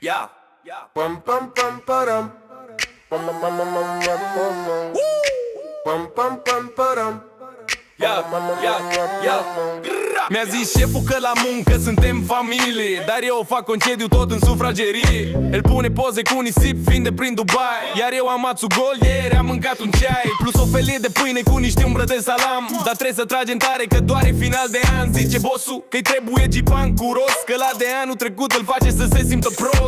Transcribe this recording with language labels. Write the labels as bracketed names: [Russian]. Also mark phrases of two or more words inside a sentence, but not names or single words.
[English] Yeah. Pam pam pam param. Pam pam pam pam pam pam. Pam pam pam param. [Romanian] Mi-a zis șeful că la muncă suntem familie, dar eu fac concediu tot în sufragerie. El pune poze cu nisip fiind de prin Dubai, iar eu am ațul gol, ieri am mâncat un ceai plus o felie de pâine cu niște umbră de salam. Dar trebuie să tragem tare că doar e final de an. Zice bossul că-i trebuie gipan cu rost, că la de anul trecut îl face să se simtă prost.